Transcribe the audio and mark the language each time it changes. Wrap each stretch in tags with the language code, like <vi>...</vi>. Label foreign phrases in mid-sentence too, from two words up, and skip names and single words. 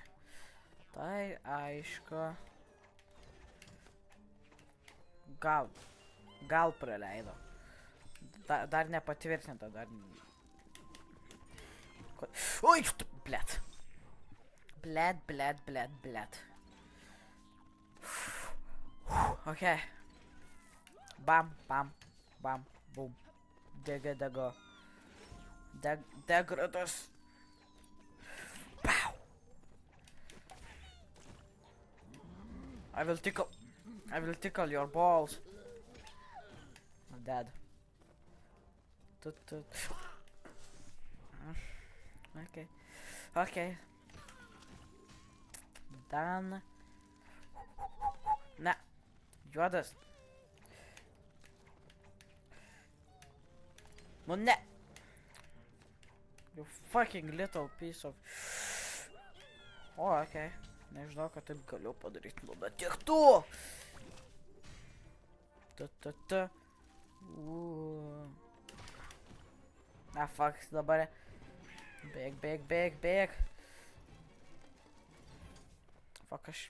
<lt>Tai aišku. Gal praleido. Dar nepatvirtinta, dar... Oi, blėt. Blėt. Okay. Bam, bam, bam, boom. Dego. Degradas. Pow.</lt> <en>I will tickle your balls. I'm dead. Okay. Dan.</en> <lt>Ne. Juodas. Nu ne.</lt> <en>You fucking little piece of...</en> <lt>O, okei. Nežinau, kad taip galiu padaryti. Nu, bet tiek tu! Fuck, dabar... Bėg. Fuck, aš...</lt>